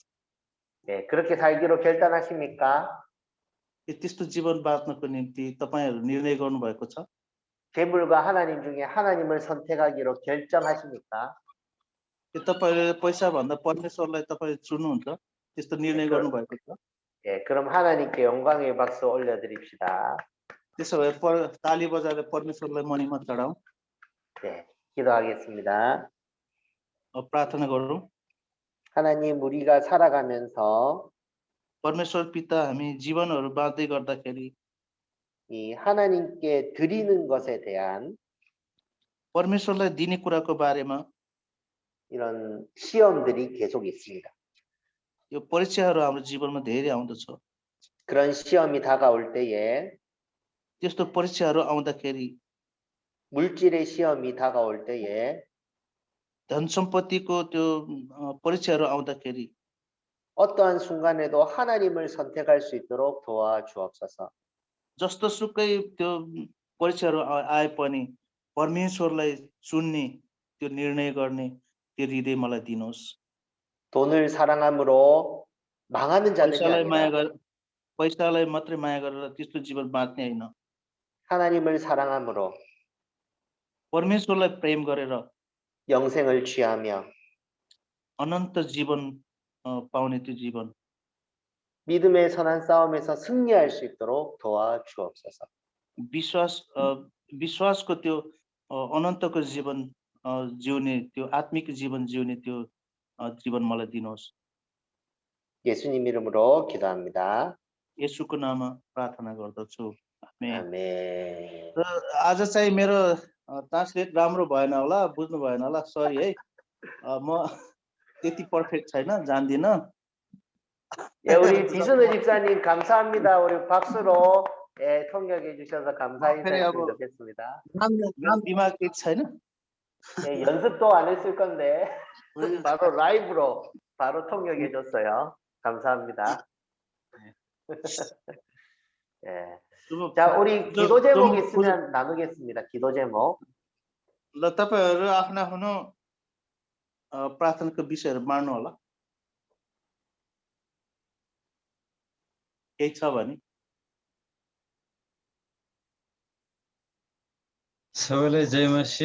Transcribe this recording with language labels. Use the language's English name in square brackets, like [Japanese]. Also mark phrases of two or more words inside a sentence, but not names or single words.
[Korean] 네, 그렇게 살기로 결단하십니까? [Nepali] त्यस्तो जीवन बाँच्नको निम्ति तपाईहरु निर्णय गर्नु भएको छ? [Korean] 재물과 하나님 중에 하나님을 선택하기로 결정하십니까? [Nepali] के तपाईहरुले पैसा भन्दा परमेश्वरलाई तपाईले चुन्नुहुन्छ? त्यस्तो निर्णय गर्नु भएको छ? [Korean] 예, 그럼 하나님께 영광의 박수 올려드립시다. [Nepali] त्यसो भए ताली बजाएर परमेश्वरलाई महिमा चढाऊ। [Korean] 네, 기도하겠습니다. [Nepali] प्रार्थना गरौँ। [Korean] 하나님, 우리가 살아가면서 [Nepali] परमेश्वर पिता हामी जीवनहरू बाँच्दै गर्दाखेरि [Korean] 이 하나님께 드리는 것에 대한 [Nepali] परमेश्वरलाई दिने कुराको बारेमा [Korean] 이런 시험들이 계속 있습니다. [Nepali] यो परीक्षाहरू हाम्रो जीवनमा धेरै आउँदछ। [Korean] 그런 시험이 다가올 때에 [Nepali] त्यस्तो परीक्षाहरू आउँदाखेरि [Korean] 물질의 시험이 다가올 때에 [Nepali] धन सम्पत्तिको त्यो परीक्षाहरू आउँदाखेरि [Korean] 어떠한 순간에도 하나님을 선택할 수 있도록 도와주옵소서. [Nepali] जस्तो सुकै त्यो परीक्षाहरू आए पनि परमेश्वरलाई चुन्ने त्यो निर्णय गर्ने त्यो हृदय मलाई दिनुहोस्। [Korean] 돈을 사랑함으로 망하는 자들이 아니라 [Nepali] पैसालाई मात्रै माया गरेर त्यस्तो जीवन बाँच्ने हैन। [Korean] 하나님을 사랑함으로 [Nepali] परमेश्वरलाई प्रेम गरेर [Korean] 영생을 취하며 [Nepali] अनन्त जीवन पाउने त्यो जीवन [Korean] 믿음의 선한 싸움에서 승리할 수 있도록 도와주옵소서. [Nepali] विश्वासको त्यो अनन्तको जीवन जिउने त्यो आत्मिक जीवन जिउने त्यो जीवन मलाई दिनुहोस्। [Korean] 예수님 이름으로 기도합니다. [Nepali] येशूको नाममा प्रार्थना गर्दछु। आमेन। [Korean] 아멘. [Nepali] र आज चाहिँ मेरो ट्रान्सलेट राम्रो भएन होला, बुझ्नु भएन होला, सरी है। म त्यति पर्फेक्ट छैन, जान्दिन। [Korean] 예, 우리 지순우 집사님 감사합니다. 우리 박수로 예, 통역해 주셔서 감사히 했으면 좋겠습니다. [Nepali] दिमाग केही छैन। [Korean] 예, 연습도 안 했을 건데 바로 라이브로 바로 통역해 줬어요. 감사합니다. 예. 자, 우리 기도 제목 있으면 나누겠습니다. 기도 제목. [Nepali] ल तपाईहरु आफ्नो आफ्नो प्रार्थनाको विषयहरु बाँड्नु होला। केही छ भने सबैलाई जय मसीह।